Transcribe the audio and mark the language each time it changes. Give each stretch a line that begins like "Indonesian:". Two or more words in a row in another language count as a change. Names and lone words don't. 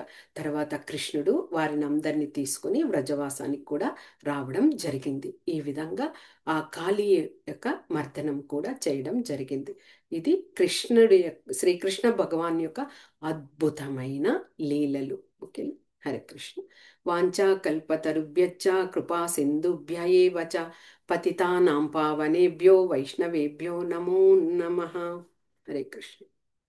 Telugu: తర్వాత కృష్ణుడు వారిని అందరినీ తీసుకుని వ్రజవాసానికి కూడా రావడం జరిగింది. ఈ విధంగా ఆ కాళీ యొక్క మర్దనం కూడా చేయడం జరిగింది. ఇది శ్రీకృష్ణ భగవాన్ యొక్క అద్భుతమైన లీలలు. ఓకే, హరే కృష్ణ.
Sanskrit: वाञ्छा कल्पतरुभ्यश्च कृपा सिन्धुभ्य एव च पतितानां पावनेभ्यो वैष्णवेभ्यो नमो नमः.
Telugu: హరే కృష్ణ.